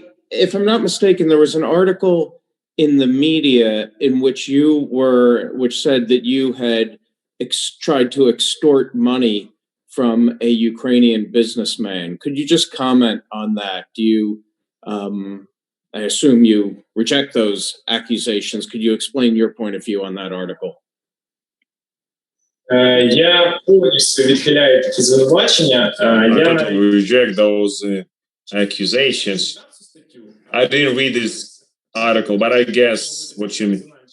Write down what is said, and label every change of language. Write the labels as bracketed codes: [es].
[en] If I'm not mistaken, there was an article in the media in which which said that you had tried to extort money from a Ukrainian businessman. Could you just comment on that? Do you, I assume you reject those accusations. Could you explain your point of view on that article? [uk] Я повністю відхиляю такі звинувачення. [en] I reject those accusations. I didn't read this article, but I guess what you mean.